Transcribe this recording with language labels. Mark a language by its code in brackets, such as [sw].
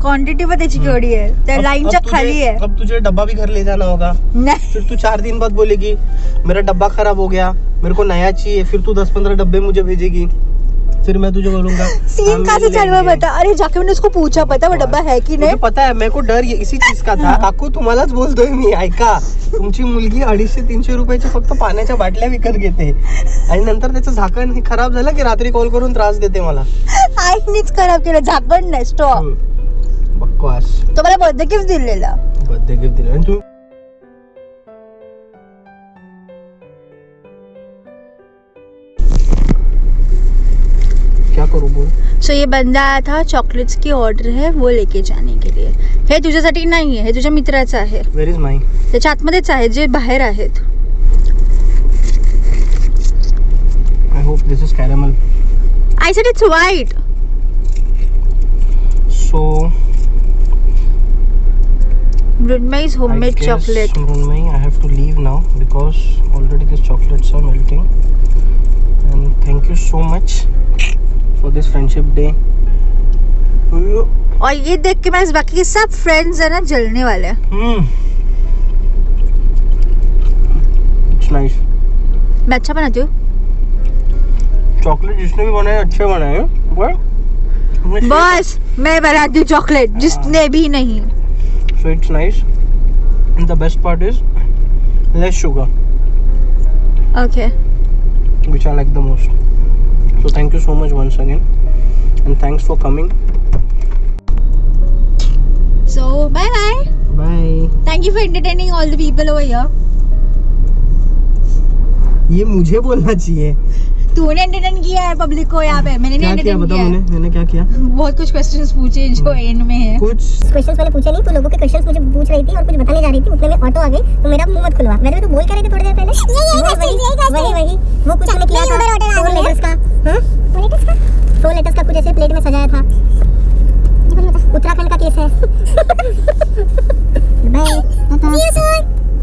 [mr] Quantity पण त्याची केवढी आहे, त्या लाईनच्या खाली आहे. [hi] अब तुझे डब्बा भी घर ले जाना होगा. [mr] नाही. [hi] फिर तू 4 दिन बाद बोलेगी मेरा डब्बा खराब हो गया, मेरे को नया चाहिए. फिर तू 10-15 डब्बे मुझे भेजेगी. फिर मैं तुझे बोलूंगा सीन कैसे चल रहा बता. अरे जाके मैंने उसको पूछा पता वो डब्बा है की नाही. मुझे पता है. मेरे को डर इसी चीज का था. [mr] काकू तुम्हालाच बोलतोय मी. ऐका, तुमची मुलगी 250-300 रुपयाच्या फक्त पाण्याच्या बाटल्या विकत घेते आणि नंतर त्याचं झाकण हे खराब झालं की रात्री कॉल करून त्रास देते मला. आईनीच खराब केलं, झाकण नाही स्टॉप. बकवास. तो मला बर्थडे गिफ्ट दिलेला. बर्थडे गिफ्ट दिलं आणि तू [hi] क्या करू बोल. सो ये बंदा आया था, चॉकलेट्स की ऑर्डर है वो लेके जाने के लिए. [mr] हे तुझ्यासाठी नाही आहे, हे तुझ्या मित्राचं आहे. [en] Where is my. [mr] त्याच्या आतमध्येच आहे, जे बाहेर आहेत. [en] I hope this is caramel. I said it's white. So Brunmai's homemade chocolate. Brunmai, I have to leave now because already these chocolates are melting. And thank you so much for this friendship day. [hi] और ये देख के मैं बाकी के सब friends है ना जलने वाले हैं. [en] It's nice. [hi] मैं अच्छा बनाती हूँ. चॉकलेट जिसने भी बनाए अच्छे बनाए. बस मैं बनाती हूँ चॉकलेट, जिसने भी नहीं. [en] So it's nice. And the best part is less sugar, Okay. which I like the most. So thank you so much once again, and thanks for coming. So bye bye. Bye. Thank you for entertaining all the people over here. [hi] ये मुझे बोलना चाहिए. तूने entertain किया है public को यहाँ पे, मैंने नहीं क्या किया एंटरटेन बता. किया है. मैंने क्या किया. बहुत कुछ क्वेश्चंस पूछे जो एंड में है. कुछ क्वेश्चंस पहले पूछे नहीं. तू लोगों के क्वेश्चंस मुझे पूछ रही थी और कुछ बताने जा रही थी. उतने में ऑटो आ गई तो मेरा मुंह मत खुलवा. मैंने तो बोल कर रहे थे थोड़ी देर पहले. वही वो कुछ हमने किया था 4 लेटर्स का. हां 4 लेटर्स का कुछ ऐसे प्लेट में सजाया था। उत्तराखंड का केस है। [en] Bye, see you soon।